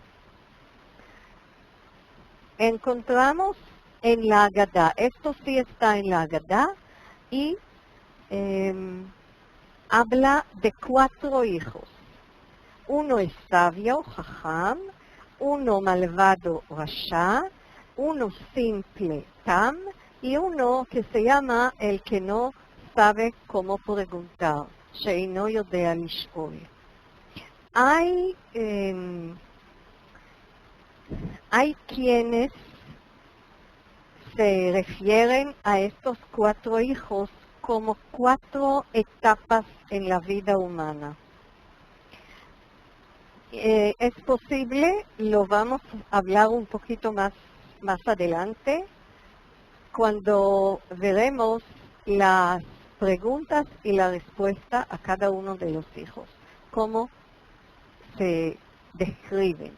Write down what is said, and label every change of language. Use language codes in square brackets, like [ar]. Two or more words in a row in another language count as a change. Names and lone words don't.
[es] Encontramos en la Agadá, esto sí está en la Agadá, y habla de 4 hijos. Uno es sabio, jajam, uno malvado, rasha, uno simple, tam, y uno que se llama el que no sabe cómo preguntar, [he] שאינו יודע לשאול. [es] Hay quienes se refieren a estos 4 hijos como 4 etapas en la vida humana. Es posible, lo vamos a hablar un poquito más adelante, cuando veremos las preguntas y la respuesta a cada uno de los hijos, cómo se describen.